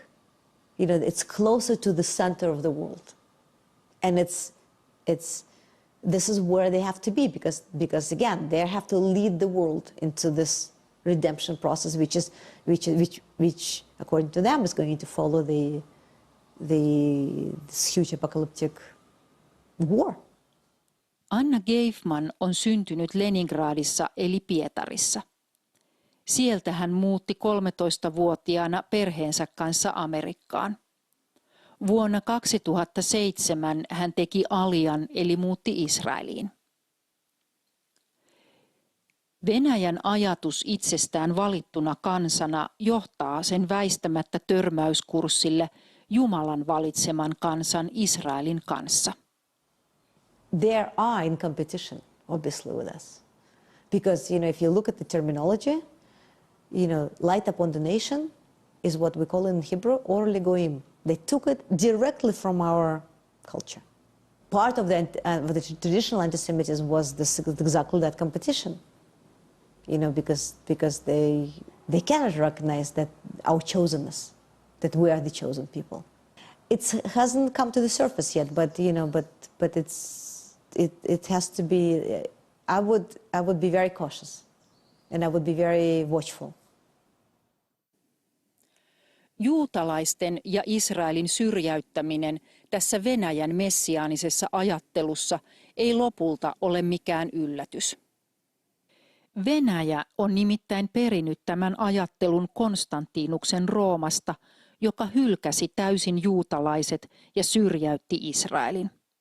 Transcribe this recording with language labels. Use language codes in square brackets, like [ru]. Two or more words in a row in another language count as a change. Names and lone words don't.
[en] It's closer to the center of the world, and this is where they have to be, because again, they have to lead the world into this redemption process, which according to them is going to follow this huge apocalyptic war. [fi] Anna Geifman on syntynyt Leningradissa eli Pietarissa. Sieltä hän muutti 13-vuotiaana perheensä kanssa Amerikkaan. Vuonna 2007 hän teki alian eli muutti Israeliin. Venäjän ajatus itsestään valittuna kansana johtaa sen väistämättä törmäyskurssille Jumalan valitseman kansan Israelin kanssa. [en] They are in competition, obviously, with us. Because, if you look at the terminology, light upon the nation is what we call in Hebrew, [he] אורלי גויים. [en] They took it directly from our culture. Part of the traditional anti-Semitism was exactly that competition. Because they cannot recognize that our chosenness, that we are the chosen people. It hasn't come to the surface yet, but it has to be. I would be very cautious, and I would be very watchful. [fi] Juutalaisten ja Israelin syrjäyttäminen tässä Venäjän messiaanisessa ajattelussa ei lopulta ole mikään yllätys. Venäjä on nimittäin perinyt tämän ajattelun Konstantinuksen Roomasta, joka hylkäsi täysin juutalaiset ja syrjäytti Israelin.